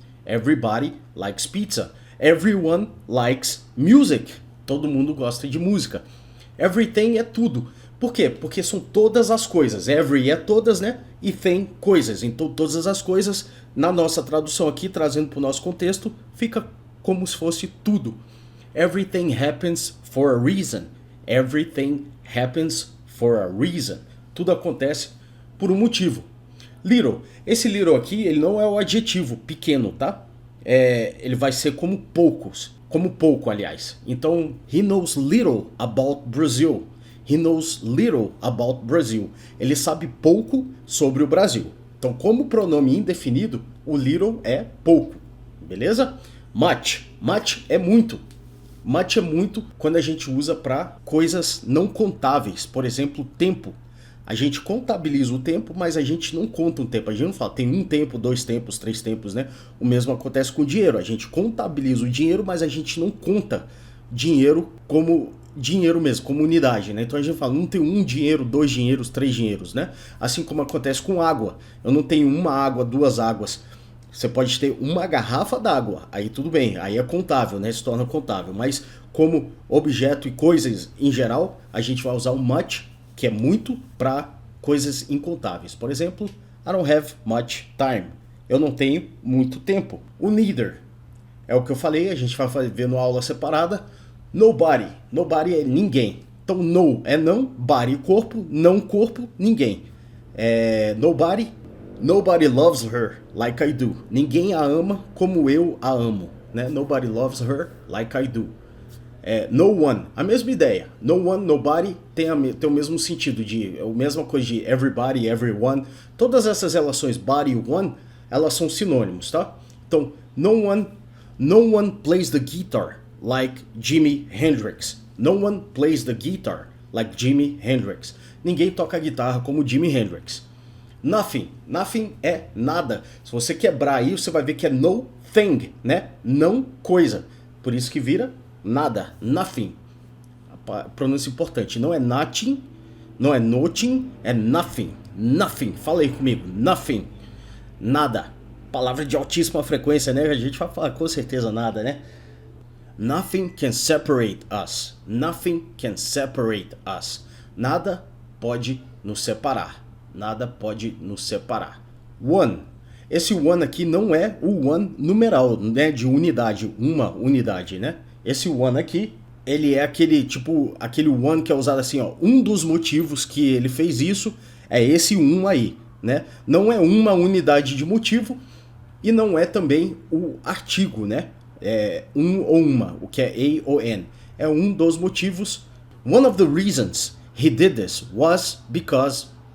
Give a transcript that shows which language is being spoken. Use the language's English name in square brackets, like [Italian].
[English] Everybody likes pizza. Everyone likes music. [Portuguese] Todo mundo gosta de música. Everything é tudo. Por quê? Porque são todas as coisas. Every é todas, né? E thing, coisas. Então todas as coisas, na nossa tradução aqui, trazendo para o nosso contexto, fica como se fosse tudo. [English] Everything happens for a reason. Everything happens for a reason. [Portuguese] Tudo acontece por um motivo. Little. Esse little aqui, ele não é o adjetivo pequeno, tá? Ele vai ser como poucos. Como pouco, aliás. Então, [English] he knows little about Brazil. He knows little about Brazil. [Portuguese] Ele sabe pouco sobre o Brasil. Então, como pronome indefinido, o little é pouco. Beleza? Much. Much é muito. Much é muito quando a gente usa para coisas não contáveis. Por exemplo, tempo. A gente contabiliza o tempo, mas a gente não conta um tempo. A gente não fala, tem um tempo, 2 tempos, 3 tempos, né? O mesmo acontece com o dinheiro. A gente contabiliza o dinheiro, mas a gente não conta dinheiro como dinheiro mesmo, como unidade, né? Então a gente fala, não tem um dinheiro, dois dinheiros, três dinheiros, né? Assim como acontece com água. Eu não tenho uma água, duas águas. Você pode ter uma garrafa d'água, aí tudo bem, aí é contável, né? Se torna contável. Mas como objeto e coisas em geral, a gente vai usar o much, que é muito, para coisas incontáveis. Por exemplo, [English] I don't have much time. [Portuguese] Eu não tenho muito tempo. O neither é o que eu falei, a gente vai ver numa aula separada. Nobody. Nobody é ninguém. Então no é não, body corpo, não corpo, ninguém. [English] Nobody loves her like I do. [Portuguese] Ninguém a ama como eu a amo, né? [English] Nobody loves her like I do. [Portuguese] No one, a mesma ideia. No one, nobody tem o mesmo sentido, a mesma coisa de everybody, everyone. Todas essas relações body e one, elas são sinônimos, tá? Então, [English] no one plays the guitar like Jimi Hendrix. No one plays the guitar like Jimi Hendrix. [Portuguese] Ninguém toca guitarra como Jimi Hendrix. Nothing. Nothing é nada. Se você quebrar aí, você vai ver que é no thing, né? Não coisa. Por isso que vira nada. Nothing. A pronúncia importante. Não é nothing, não é nothing, é nothing. Nothing. Fala aí comigo. Nothing. Nada. Palavra de altíssima frequência, né? A gente vai falar com certeza nada, né? [English] Nothing can separate us. Nothing can separate us. [Portuguese] Nada pode nos separar. Nada pode nos separar. One. Esse one aqui não é o one numeral, né? De unidade, uma unidade, né? Esse one aqui, ele é aquele one que é usado assim, ó. Um dos motivos que ele fez isso é esse um aí, né? Não é uma unidade de motivo e não é também o artigo, né? É um ou uma, o que é a ou n. É um dos motivos. [English] One of the reasons he did this was because...